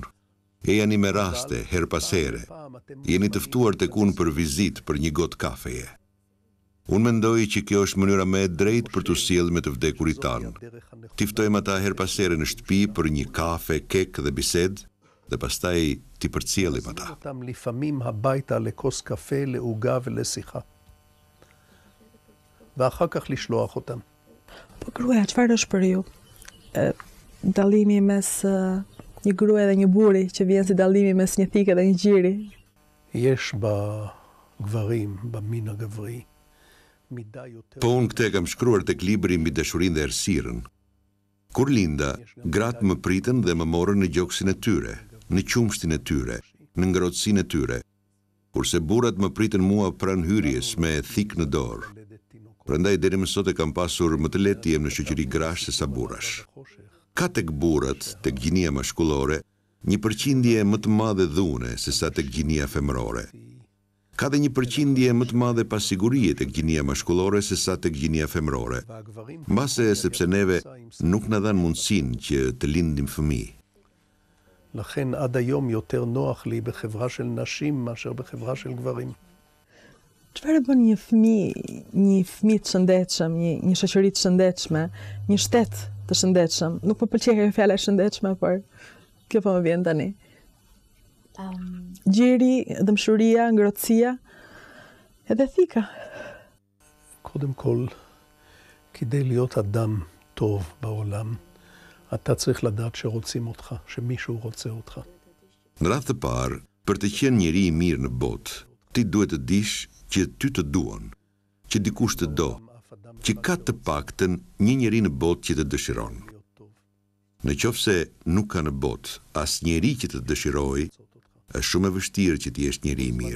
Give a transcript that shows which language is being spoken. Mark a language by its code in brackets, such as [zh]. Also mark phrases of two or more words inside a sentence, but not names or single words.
[sq] Ejani me raste, her pas here. Jeni të ftuar tek unë për vizitë për një gotë kafeje. Unë mendoj që kjo është mënyra më e drejtë për të sjellë me të vdekurit tanë. Ti ftojmë ata her pas here në shtëpi për një kafe, kek dhe bisedë, dhe pastaj ti përcjellim ata. [he] אותם לפעמים הביתה לכוס קפה, לעוגה ולשיחה. ואחר כך לשלוח אותם. [sq] Po gruaja, çfarë është për ju? Dallimi mes një gruaje dhe një burri që vjen si dallimi mes një thike dhe një gjiri. [he] יש בגברים, במין הגברי, מידה יותר... [sq] Po unë këtë e kam shkruar tek libri mbi dashurinë dhe errësirën. Kur linda, gratë më pritën dhe më morën në gjoksin e tyre, në qumshtin e tyre, në ngrohtësinë e tyre, kurse burrat më pritën mua pranë hyrjes me thik në dorë. Prandaj deri më sot e kam pasur më të lehtë të jem në shoqëri grash se sa burrash. Ka tek burrat, tek gjinia mashkullore, një përqindje më të madhe dhune se sa tek gjinia femërore. Ka dhe një përqindje më të madhe pasigurie tek gjinia mashkullore se sa tek gjinia femërore. Mbase sepse neve nuk na dhan mundësinë që të lindim fëmijë. [he] לכן עד היום יותר נוח לי בחברה של נשים מאשר בחברה של גברים. [sq] Çfarë bën një fëmijë të shëndetshëm, një shoqëri të shëndetshme, një shtet të shëndetshëm? Nuk më pëlqej kjo fjala e shëndetshme, por kjo po më vjen tani. Gjiri, dëmshuria, ngrohtësia, edhe thika. [he] קודם כל, כדי להיות אדם טוב בעולם, אתה צריך לדעת שרוצים אותך, שמישהו רוצה אותך. [sq] Në radhë të parë, për të qenë njeri i mirë në botë, ti duhet të dish që ty të duan, që dikush të do, që ka të paktën një njeri në botë që të dëshiron. Në qoftë se nuk ka në botë as njeri që të dëshiroj, është shumë e vështirë që ti jesh njeri i mirë.